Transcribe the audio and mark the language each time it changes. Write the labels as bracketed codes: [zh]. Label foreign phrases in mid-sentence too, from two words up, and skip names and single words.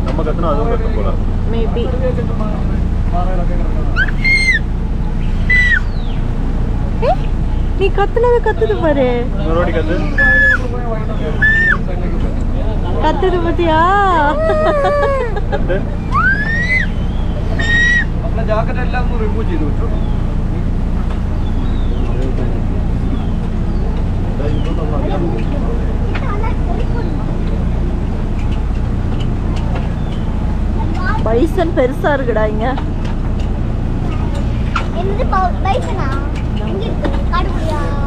[ta] மேபி நீ கத்துது பாரு, கத்துது பத்தியா? [ml] ജാക്കറ്റ് എല്ലാം ഒന്ന് റിമൂവ് ചെയ്തു വെച്ചു. [ta] பைசன் பெருசா இருக்குடா இங்க. என்னது பைசனா? எங்க இருக்கு? காடுக்குள்ளயா?